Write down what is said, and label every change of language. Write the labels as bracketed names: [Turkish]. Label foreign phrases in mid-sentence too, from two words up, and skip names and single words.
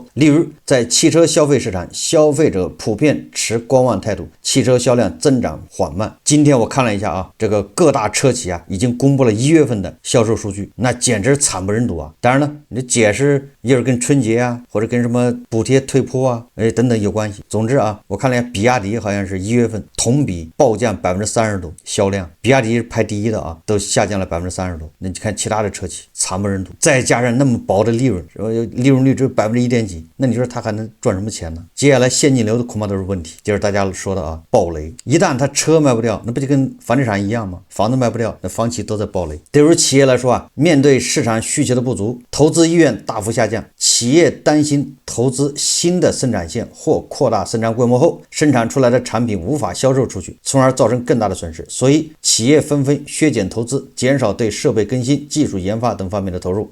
[Chinese] 例如，在汽車消費市場，消費者普遍持觀望態度，汽車銷量增長緩慢。今天我看了一下這個各大車企已經公布了1月份的銷售數據，那簡直慘不忍睹啊！當然了，你的解釋也是跟春節或者跟什麼補貼退坡等等有關係。總之我看了一下，比亞迪好像是1月份同比暴降30%多銷量，比亞迪是排第一的都下降了30%多。那你看其他的车企慘不忍睹，再加上那麼薄的利潤，利潤率只有1%幾，那你說他還能賺什麼錢呢？接下來現金流的恐怕都是問題，就是大家說的暴雷。一旦他車賣不掉，那不就跟房地產一樣嗎？房子賣不掉，那房企都在暴雷。對于企業來說面對市場需求的不足，投資意願大幅下降，企業擔心投資新的生產線或擴大生產規模後，生產出來的產品無法銷售出去，從而造成更大的損失。所以企業紛紛削減投資，減少對設備更新、技術研發等方面的投入。